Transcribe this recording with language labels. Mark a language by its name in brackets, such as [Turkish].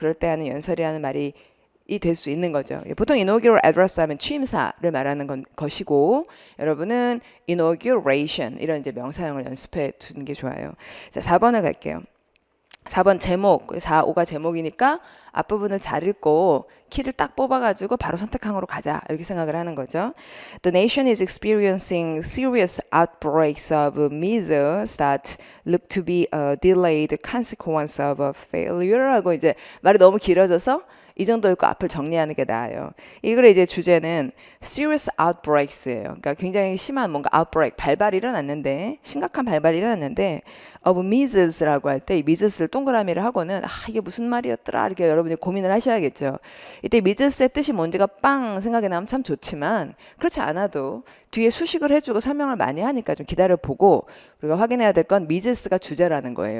[Korean] 그럴 때 하는 연설이라는 말이 될 수 있는 거죠. 보통 inaugural address 하면 취임사를 말하는 것이고 여러분은 inauguration 이런 이제 명사형을 연습해 두는 게 좋아요. 자, 4번을 갈게요. 4번 제목, 4, 5가 제목이니까 앞부분을 잘 읽고 키를 딱 뽑아가지고 바로 선택항으로 가자 이렇게 생각을 하는 거죠. [English] The nation is experiencing serious outbreaks of measles that look to be a delayed consequence of a failure [Korean] 하고 이제 말이 너무 길어져서 이 정도 읽고 앞을 정리하는 게 나아요. 이 글의 이제 주제는 serious outbreaks예요. 그러니까 굉장히 심한 뭔가 outbreak, 발발이 일어났는데 심각한 발발이 일어났는데 of measles라고 할 때 이 measles를 동그라미를 하고는 이게 무슨 말이었더라 이렇게 여러분이 고민을 하셔야겠죠. 이때 measles의 뜻이 뭔지가 빵 생각이 나면 참 좋지만 그렇지 않아도 뒤에 수식을 해주고 설명을 많이 하니까 좀 기다려보고 우리가 확인해야 될 건 measles가 주제라는 거예요.